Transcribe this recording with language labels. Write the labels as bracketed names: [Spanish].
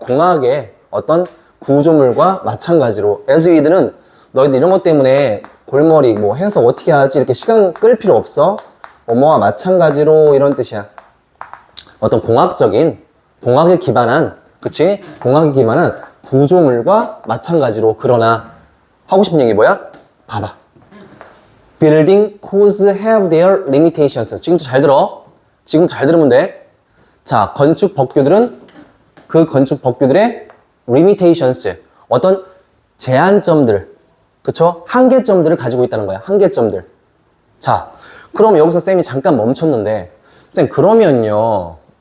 [Korean] 공학의 어떤 구조물과 마찬가지로 as with는 너희들 이런 것 때문에 골머리 뭐 해서 어떻게 하지 이렇게 시간 끌 필요 없어. 뭐와 마찬가지로 이런 뜻이야. 어떤 공학에 기반한 그치? 공학에 기반한 구조물과 마찬가지로 그러나 하고 싶은 얘기 뭐야? 봐봐. [English] Building codes have their limitations. [Korean] 지금도 잘 들어. 지금 잘 들으면 돼. 자, 건축 법규들은 그 건축 법규들의 limitations. 어떤 제한점들. 그쵸? 한계점들을 가지고 있다는 거야. 한계점들. 자, 그럼 여기서 쌤이 잠깐 멈췄는데 쌤 그러면요.